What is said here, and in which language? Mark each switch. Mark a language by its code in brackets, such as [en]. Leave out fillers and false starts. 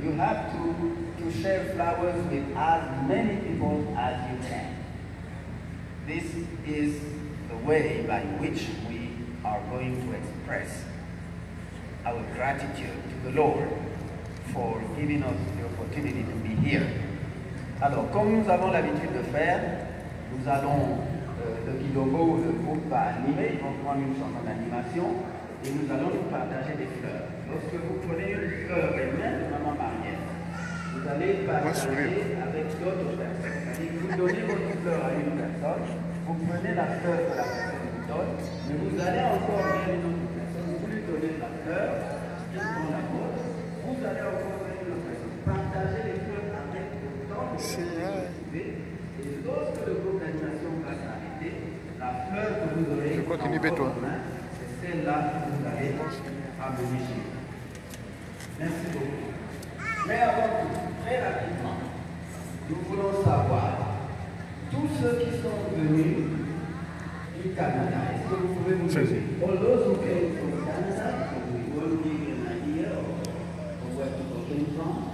[en] You have to share flowers with as many people as you can. This is the way by which we are going to express our gratitude to the Lord for giving us the opportunity to be here. [fr] Alors, comme nous avons l'habitude de faire, nous allons, le Kilombo, le groupe va animer, ils vont prendre une chanson d'animation et nous allons nous partager des fleurs. Lorsque vous prenez une fleur et même Maman Mariette, vous allez partager avec d'autres personnes. C'est-à-dire que vous donnez votre fleur à une personne, vous prenez la fleur que la personne vous donne, mais vous allez encore vers une autre personne, vous lui donnez la fleur, il prend la vôtre, vous allez encore vers une autre personne. Partagez les fleurs avec autant de personnes que vous pouvez, et lorsque le groupe d'animation va s'arrêter, la fleur que vous aurez dans votre main, c'est celle-là que vous allez amener chez vous. Merci beaucoup. Mais avant tout, très rapidement, nous voulons savoir, tous ceux qui sont venus du Canada, est-ce que vous pouvez nous lever? [en] All those who came from Canada, we will give you an idea of where people came from.